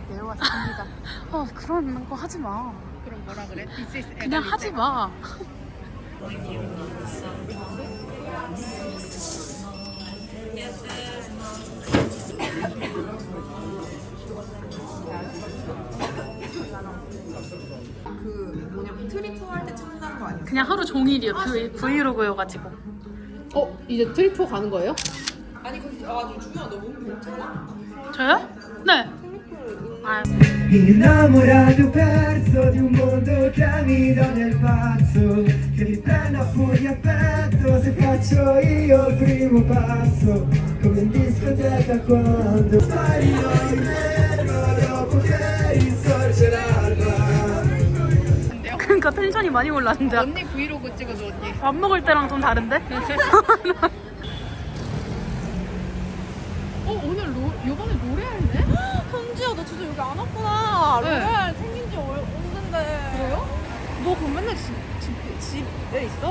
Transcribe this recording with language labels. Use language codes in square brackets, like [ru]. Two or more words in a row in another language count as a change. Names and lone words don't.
[ko] 왔습니다. 그런 거 하지 마. 그럼 뭐라 그래? [en] This is [ko] 그냥 하지 마. 그 뭐냐 트리프 할 때 참는 거 아니야? 그냥 하루 종일이요. 브이로그여가지고. 이제 트리프 가는 거예요? 아니 근데 주야 너 몸 괜찮아? 저요? 네. 아, [it] Innamorato perso di un mondo che mi dà nel pazzo, che mi prende a furia a petto se faccio io il primo passo, come in discoteca quando sparirò in metro dopo che risorge l'alba. [ko] 그러니까 텐션이 많이 올랐는데. 언니 브이로그 찍어줘 언니. 밥 먹을 때랑 좀 다른데? 오늘 요번에 노래할래? 현지야 너 진짜 여기 안 왔구나. 네. 로얄 생긴 지 없는데. 그래요? 너 그럼 맨날 집에 있어?